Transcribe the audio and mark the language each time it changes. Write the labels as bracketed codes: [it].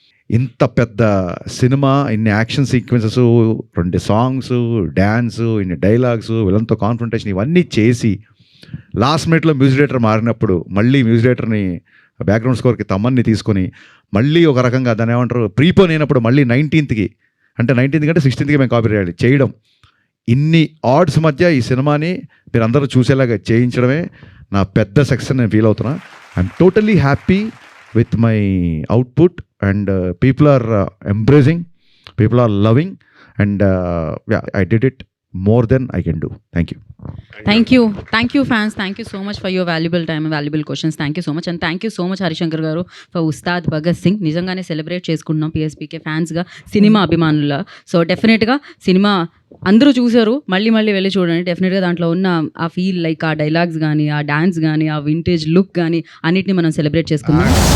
[te] ఇంత పెద్ద సినిమా, ఇన్ని యాక్షన్ సీక్వెన్సెస్, 2 సాంగ్స్, డ్యాన్స్, ఇన్ని డైలాగ్స్, విలన్తో కాన్ఫ్రంటేషన్ ఇవన్నీ చేసి లాస్ట్ మినిట్లో మ్యూజిక్ డైరెక్టర్ మారినప్పుడు మళ్ళీ మ్యూజిక్ డైరెక్టర్ని బ్యాక్గ్రౌండ్ స్కోర్కి తమ్మన్ని తీసుకొని మళ్ళీ ఒక రకంగా దాన్ని ఏమంటారు ప్రీపోన్ అయినప్పుడు మళ్ళీ 19th అంటే 16th మేము కాపీ చేయడం, ఇన్ని ఆర్డ్స్ మధ్య ఈ సినిమాని మీరు అందరూ చూసేలాగా చేయించడమే నా పెద్ద సక్సెస్ నేను ఫీల్ అవుతున్నా. [en] I'm totally happy with my output and people are embracing, people are loving and I did it more than I can do. Thank you. Thank you fans, thank you so much for your valuable time and valuable questions. Thank you so much and thank you so much Harishankar garu for Ustad Bhagat Singh. [te] నిజంగానే celebrate చేసుకుంటున్నాం PSPK ఫ్యాన్స్గా, cinema అభిమానుల. So డెఫినెట్గా cinema అందరూ చూసారు, మళ్ళీ వెళ్ళి చూడండి. డెఫినెట్గా దాంట్లో ఉన్న ఆ ఫీల్, లైక్ ఆ డైలాగ్స్ కానీ, ఆ డాన్స్ కానీ, ఆ వింటేజ్ లుక్ కానీ అన్నిటిని మనం సెలబ్రేట్ చేసుకుందాం.